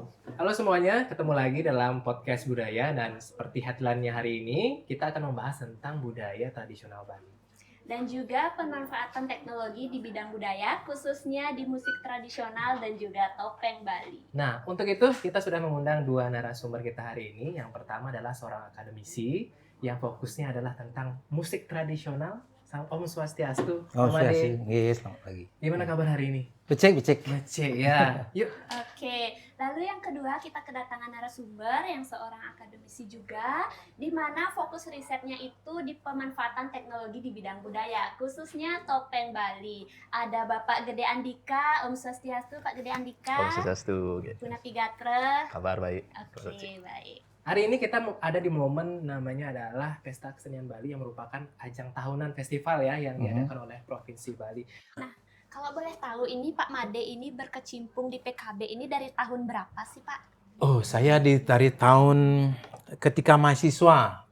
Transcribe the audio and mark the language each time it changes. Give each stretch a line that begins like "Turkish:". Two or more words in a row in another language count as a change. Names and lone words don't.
Indonesian: Halo semuanya, ketemu lagi dalam podcast budaya dan seperti headline-nya hari ini, kita akan membahas tentang budaya tradisional Bali. Dan juga pemanfaatan teknologi di bidang budaya, khususnya di musik tradisional dan juga topeng Bali. Nah, untuk itu kita sudah mengundang dua narasumber kita hari ini. Yang pertama adalah seorang akademisi yang fokusnya adalah tentang musik tradisional.
Balinese: Om Swastiastu. Om Made. Swastiastu.
Indonesian: Yes, selamat pagi. Gimana kabar hari ini?
Balinese: Becek.
Indonesian: Becek ya. Yuk. Oke, lalu yang kedua kita kedatangan narasumber yang seorang akademisi juga, di mana fokus risetnya itu di pemanfaatan teknologi di bidang budaya, khususnya topeng Bali. Ada Bapak Gede Andika,
Balinese: Om Swastiastu,
Indonesian: Pak Gede Andika.
Balinese: Om Swastiastu. Puna Pigatre.
Indonesian: Kabar baik. Oke, baik. Hari ini kita ada di momen namanya adalah Pesta Kesenian Bali yang merupakan ajang tahunan festival ya yang diadakan oleh Provinsi Bali. Kalau boleh tahu ini Pak Made ini berkecimpung di PKB ini dari tahun berapa sih Pak? Oh, saya dari tahun ketika mahasiswa.